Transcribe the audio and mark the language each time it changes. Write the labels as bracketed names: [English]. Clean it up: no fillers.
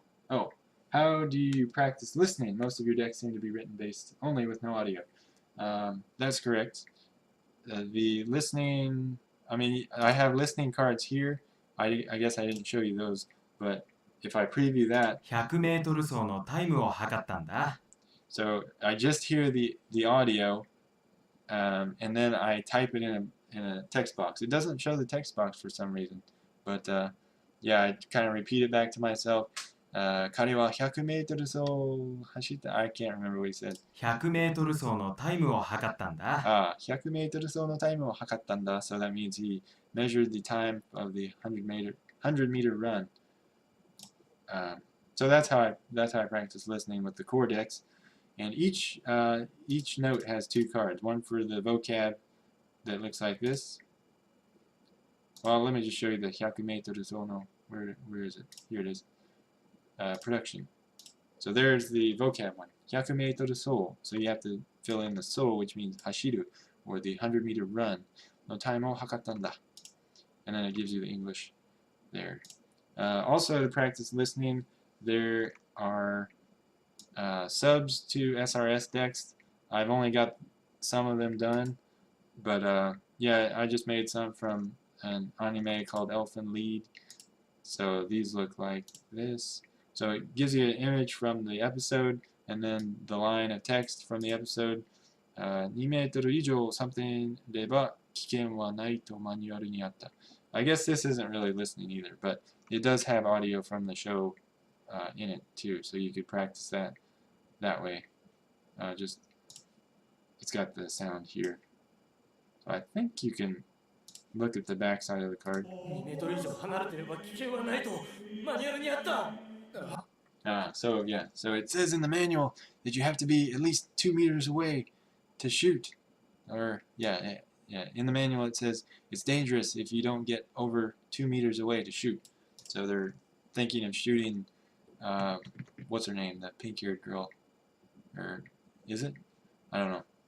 [English] Oh, how do you practice listening? Most of your decks seem to be written based only with no audio. That's correct. The listening, I mean, I have listening cards here. I guess I didn't show you those, but if I preview that, [Japanese] 100m 走のタイムを測ったんだ。 [English] so I just hear the audio, and then I type it in a text box. It doesn't show the text box for some reason, but yeah, I kind of repeat it back to myself. [Japanese] 彼は 100m 走走った [English] I can't remember what he said. [Japanese] 100m 走のタイムを測ったんだ。 100m 走のタイムを測ったんだ. [English] So that means he measured the time of the 100-meter run. So that's how I practice listening with the core decks. And each note has two cards. One for the vocab that looks like this. Well, let me just show you the 100m 走の where is it? Here it is. Production. So there's the vocab one. [Japanese] 100m 走. [English] So you have to fill in the 走, which means hashiru, or the 100-meter run. [Japanese] No time o hakattanda. [English] And then it gives you the English there. Also, to practice listening, there are subs to SRS decks. I've only got some of them done, but yeah, I just made some from an anime called Elfen Lied. So these look like this. So it gives you an image from the episode and then the line of text from the episode. [Japanese] 2メートル以上 something れば危険はないとマニュアルにあった. [English] I guess this isn't really listening either, but it does have audio from the show in it too, so you could practice that way. It's got the sound here. So I think you can look at the back side of the card. [Japanese] 2m 以上離れてれば危険はないとマニュアルにあった。 [English] So yeah, so it says in the manual that you have to be at least 2 meters away to shoot. Or yeah, in the manual it says it's dangerous if you don't get over 2 meters away to shoot. So they're thinking of shooting, what's her name, that pink-haired girl, or is it? I don't know.